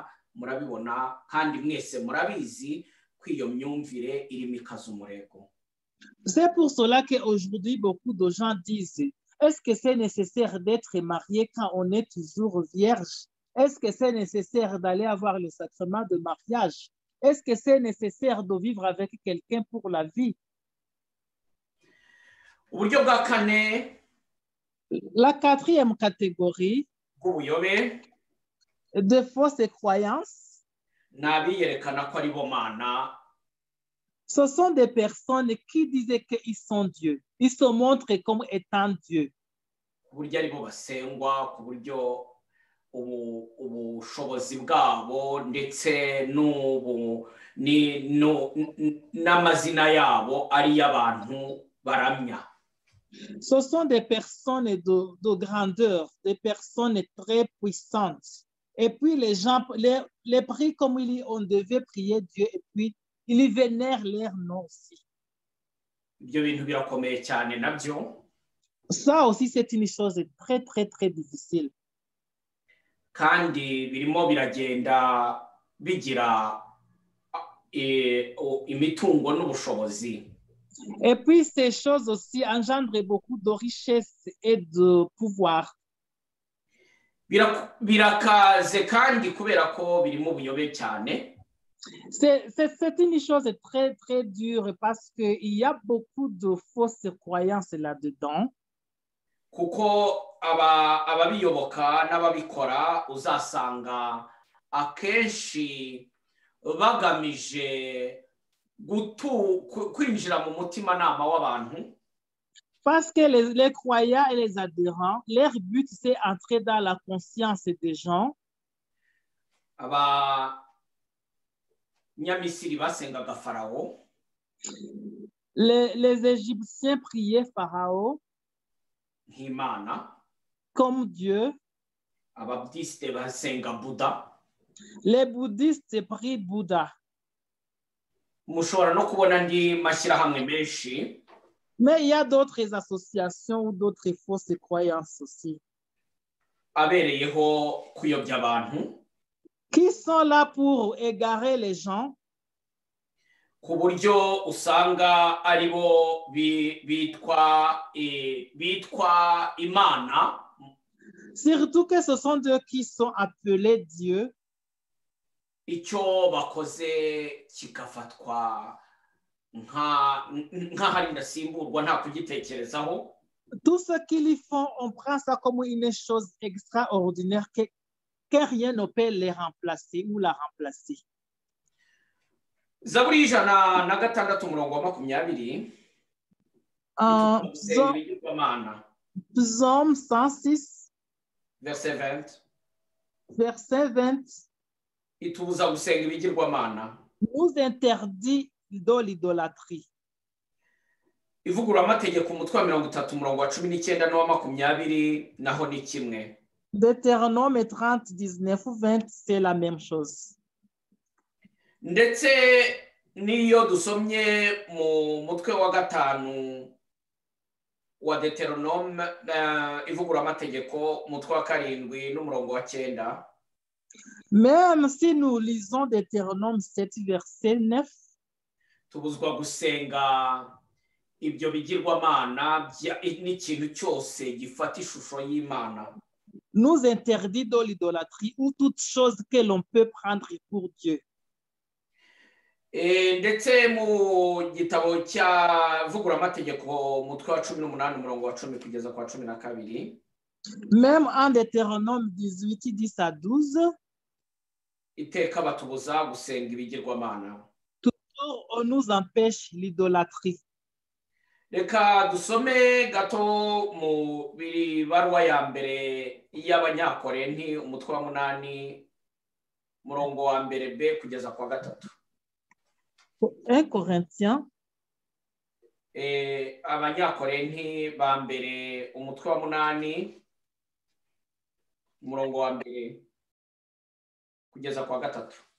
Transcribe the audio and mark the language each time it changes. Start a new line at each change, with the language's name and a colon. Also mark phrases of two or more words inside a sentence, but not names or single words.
Kinyarwanda: Murabibona kandi mwese murabizi ko iyo myumvire irimo ikaza umurego.
French: C'est pour cela qu'aujourd'hui, beaucoup de gens disent, est-ce que c'est nécessaire d'être marié quand on est toujours vierge? Est-ce que c'est nécessaire d'aller avoir le sacrement de mariage? Est-ce que c'est nécessaire de vivre avec quelqu'un pour la vie?
Kinyarwanda: Uburyo bwa kane,
French: la quatrième catégorie
Kinyarwanda: bw'ubuyobe,
French: de fausses croyances,
Kinyarwanda: n'abiyerekana ko ari bo mana.
French: Ce sont des personnes qui disaient qu'ils sont Dieu. Ils se montrent comme étant Dieu.
Kinyarwanda: Ku buryo ari bo basengwa, ku buryo ubushobozi bwabo ndetse n'amazina yabo ari y'abantu baramya.
French: Ce sont des personnes de grandeur, des personnes très puissantes. Et puis les gens les prient comme on devait prier Dieu, et puis ils vénèrent leur nom aussi.
Kinyarwanda: Ibyo bintu birakomeye cyane nabyo.
French: Ça aussi, c'est une chose très, très, très difficile.
Kinyarwanda: Kandi birimo biragenda bigira imitungo n'ubushobozi.
French: Et puis ces choses aussi engendrent beaucoup de richesse et de pouvoir.
Kinyarwanda: Birakaze kandi kubera ko birimo ubuyobe cyane.
French: C'est une chose très, très dure parce qu'il y a beaucoup de fausses croyances là-dedans.
Kinyarwanda: Kuko ababiyoboka n'ababikora uzasanga akenshi bagamije kwinjira mu mutimanama w'abantu.
French: Parce que les croyants et les adhérents, leur but c'est entrer dans la conscience des gens.
Kinyarwanda: Nyamisiri basengaga Pharaon.
French: Les Égyptiens priaient Pharaon comme Dieu.
Kinyarwanda: Ababudistes basenga Bouddha.
French: Les bouddhistes prient Bouddha.
Kinyarwanda: Mushobora no kubona andi mashyirahamwe menshi.
French: Mais il y a d'autres associations ou d'autres fausses croyances aussi.
Kinyarwanda: Abereyeho kuyobya abantu.
French: Qui sont là pour égarer les gens.
Kinyarwanda: Ku buryo usanga aribo bitwa Imana.
French: Surtout que ce sont eux qui sont appelés Dieu.
Kinyarwanda: icyo bakoze kikafatwa nk'ahari ndasimburwa nta kugitekerezaho.
French: Tout ce qu'ils font, on prend ça comme une chose extraordinaire que rien ne peut les remplacer ou la remplacer.
Kinyarwanda: Zaburi y'ijana na gatandatu umurongo wa 20.
French: Psaume 106, verset 20. Verset 20.
Kinyarwanda: Itubuza gusenga ibigirwamana.
French: Nous interdit de l'idolâtrie.
Kinyarwanda: Ivugurura amategeko umutwe wa 30 umurongo wa 19 n'uwa 20 naho ni kimwe.
French: Deutéronome 30, 19 ou 20, c'est la même chose.
Kinyarwanda: Ndetse niyo dusomye mu mutwe wa 5 wa Deutéronome ivugurura amategeko umutwe wa 7 n'umurongo wa 9.
French: Même si nous lisons Deutéronome 7, verset 9,
Kinyarwanda: tubuzwa gusenga ibyo bigirwamana n'ikintu cyose gifata ishusho y'Imana.
French: Nous interdit de l'idolâtrie ou toute chose que l'on peut prendre pour Dieu.
Kinyarwanda: Ndetse mu gitabo cya vugura amategeko umutwe wa 18 umurongo wa 10 kugeza kwa 12.
French: Même en Deutéronome 18, 10 à 12,
Kinyarwanda: iteka batubuza gusenga ibigirwamana.
French: Toujours on nous empêche l'idolâtrie.
Kinyarwanda: Reka dusome gato mu baruwa ya mbere y'Abanyakorenti umutwe wa 8 umurongo wa 1b kugeza kwa 3. 1 Corinthiens Abanyakorenti ba mbere umutwe wa 8 umurongo wa 1 kugeza kwa 3.